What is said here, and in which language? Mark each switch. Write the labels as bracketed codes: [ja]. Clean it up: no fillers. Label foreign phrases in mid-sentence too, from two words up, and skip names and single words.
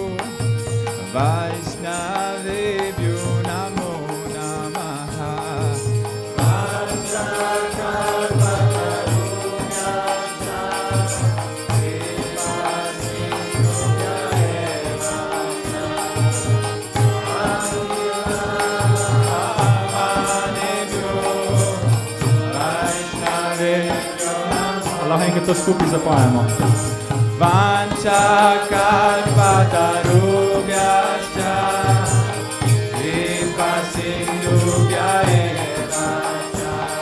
[sa] वैष्णवेभ्यो नमो नमः पञ्चकल्पतरुभ्यश्च कृपा सिन्धुभ्य एव च [sl] Lahko enkrat to skupaj zapojemo. [sa] वाञ्छा कल्पतरुभ्यश्च कृपा सिन्धुभ्य एव च